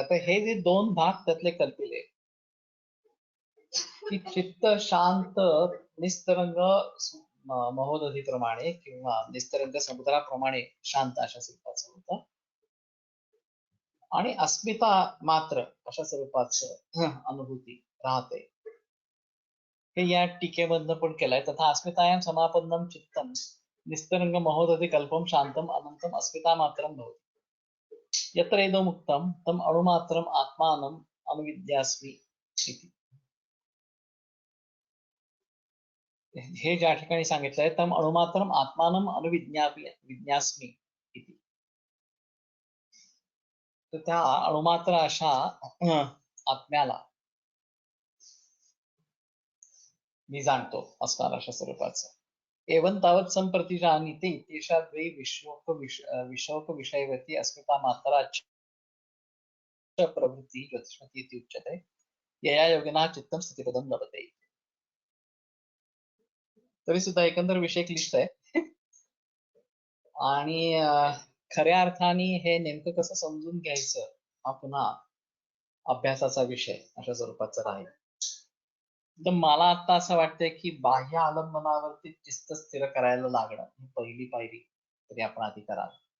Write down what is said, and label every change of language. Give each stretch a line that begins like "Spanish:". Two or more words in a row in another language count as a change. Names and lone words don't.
Marathi: तर हे जे 2 भाग त्यातले कल्पिले की चित्त शांत निस्तरंग महोदधीप्रमाणे किंवा निस्तरंग समुद्राप्रमाणे शांत अशा स्वरूपाचं होतं आणि अस्मिता मात्र अशा स्वरूपाचं अनुभूती राहते. हे या टीकेमधनं पण केलंय.
Sanskrit: तथा अस्मितायां समापन्नम चित्तम निस्तरंग महोदधि कल्पम शांतम अनंतम अस्मिता मात्रम भवति यत्र इदमुक्तम तम अणुमात्रम आत्मानम अनुविद्यास्मि इति.
Marathi: हे ज्या ठिकाणी सांगितलंय
Sanskrit: तम अणुमात्रम आत्मानम अनुविज्ञास्मि इति,
Marathi: तर त्या अणुमात्र अशा आत्म्याला मी जाणतो असणार अशा स्वरूपाचं.
Sanskrit: एवं तावत संप्रती जानीते इत्येषा द्वै विशोक विषयवती अस्मिता मात्राच प्रवृत्ती ज्योतिषमती इति उच्यते यया योगिना चित्तम स्थितिपदम लभते.
Marathi: तरी सुद्धा एकंदर विषय क्लिष्ट आहे आणि खऱ्या अर्थाने हे नेमकं कसं समजून घ्यायचं हा पुन्हा अभ्यासाचा विषय अशा स्वरूपाचा राहील. तर मला आता असं वाटतंय की बाह्य आलंबनावरती चित्त स्थिर करायला लागणं ही पहिली पायरी तरी आपण आधी कराल.